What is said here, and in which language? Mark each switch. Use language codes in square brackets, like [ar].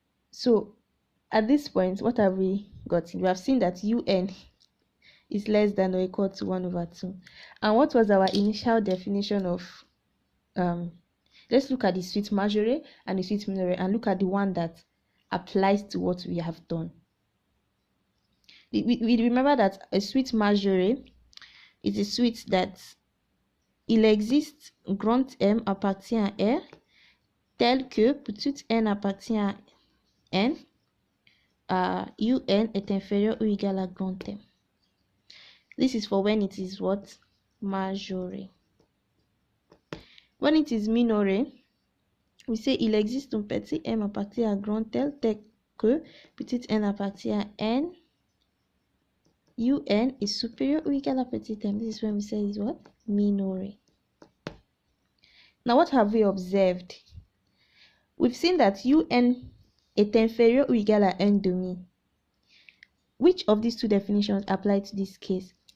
[en] So at this point, what have we gotten? We have seen that un is less than or equal to 1 over 2. And what was our initial definition of let's look at the suite majorée and the suite minorée and look at the one that applies to what we have done. We remember that a suite majorée is a suite that [fr] il existe grand M appartient à R tel que petit n appartient à n, un est inférieur ou égal à grand M. [en] This is for when it is what? [fr] Majorée. [en] When it is minorée, we say [fr] il existe un petit m appartient à grand L tel que petit n appartient à n, un [en] is superior or equal [fr] à petit m. [en] This is when we say is what? Minorée. Now what have we observed? We've seen that [fr] un est inférieur ou égal à n demi. [en] Which of these two definitions apply to this case?